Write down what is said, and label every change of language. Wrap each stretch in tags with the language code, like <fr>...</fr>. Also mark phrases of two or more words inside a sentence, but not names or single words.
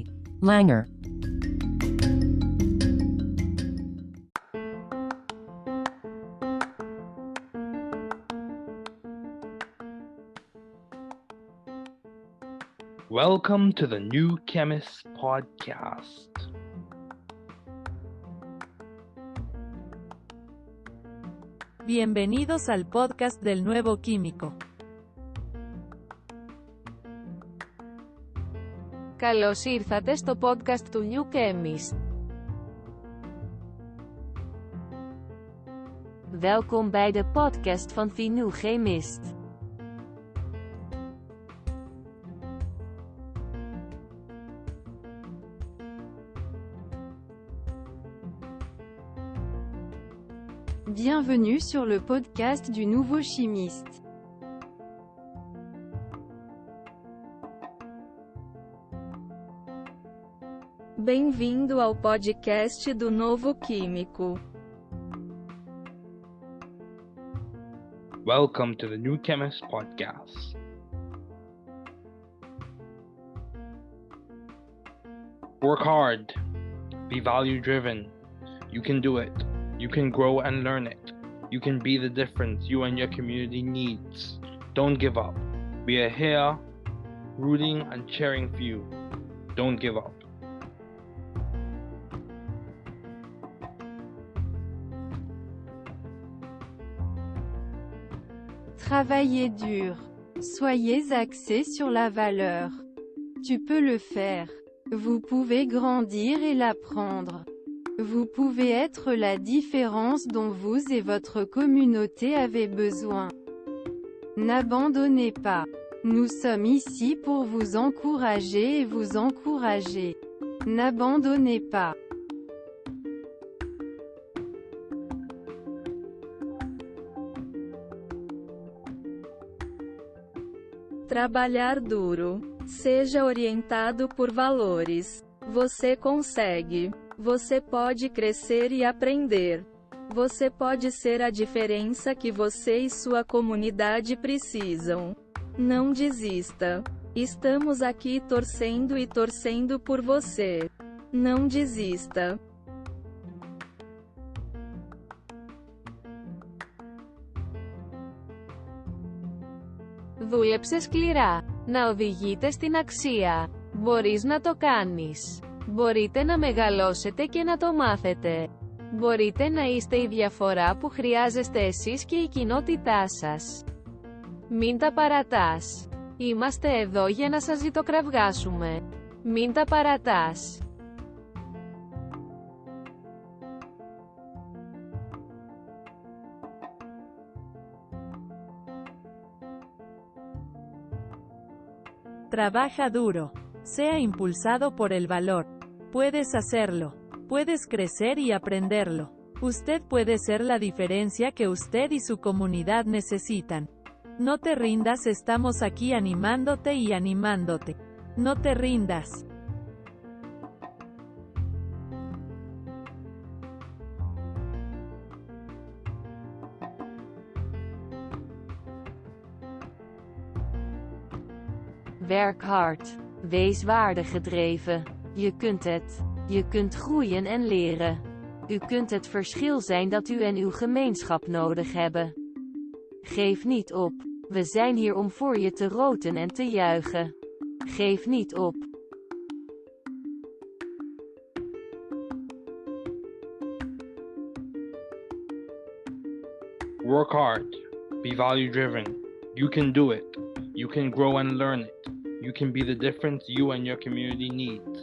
<en>Langer. Welcome to the New Chemist podcast.</en> <es>Bienvenidos al podcast del nuevo químico.</es> <el>Καλώς ήρθατε στο podcast του New Chemist.</el> <nl>Welkom bij de podcast van The New Chemist.</nl> <fr>Bienvenue sur le podcast du nouveau chimiste.</fr> <pt>Bem-vindo ao podcast do novo químico.</pt> <en>Welcome to the New Chemist podcast. Work hard. Be value driven. You can do it. You can grow and learn it. You can be the difference you and your community needs. Don't give up. We are here rooting and cheering for you. Don't give up.</en> <fr>Travaillez dur. Soyez axé sur la valeur. Tu peux le faire. Vous pouvez grandir et l'apprendre. Vous pouvez être la différence dont vous et votre communauté avez besoin. N'abandonnez pas. Nous sommes ici pour vous encourager et vous encourager. N'abandonnez pas.</fr> <pt>Trabalhar duro. Seja orientado por valores. Você consegue. Você pode crescer e aprender. Você pode ser a diferença que você e sua comunidade precisam. Não desista. Estamos aqui torcendo e torcendo por você. Não desista.</pt> <el>Δούλεψε σκληρά. Να οδηγείτε στην αξία. Μπορείς να το κάνεις. Μπορείτε να μεγαλώσετε και να το μάθετε. Μπορείτε να είστε η διαφορά που χρειάζεστε εσείς και η κοινότητά σας. Μην τα παρατάς. Είμαστε εδώ για να σας ζητοκραυγάσουμε. Μην τα παρατάς.</el> <es>Trabaja duro. Sea impulsado por el valor. Puedes hacerlo. Puedes crecer y aprenderlo. Usted puede ser la diferencia que usted y su comunidad necesitan. No te rindas, estamos aquí animándote y animándote. No te rindas.</es> <nl>Werk hard. Wees waardegedreven. Je kunt het. Je kunt groeien en leren. U kunt het verschil zijn dat u en uw gemeenschap nodig hebben. Geef niet op. We zijn hier om voor je te roten en te juichen. Geef niet op.</nl> <en>Work hard. Be value-driven. You can do it. You can grow and learn it. You can be the difference you and your community needs.</en>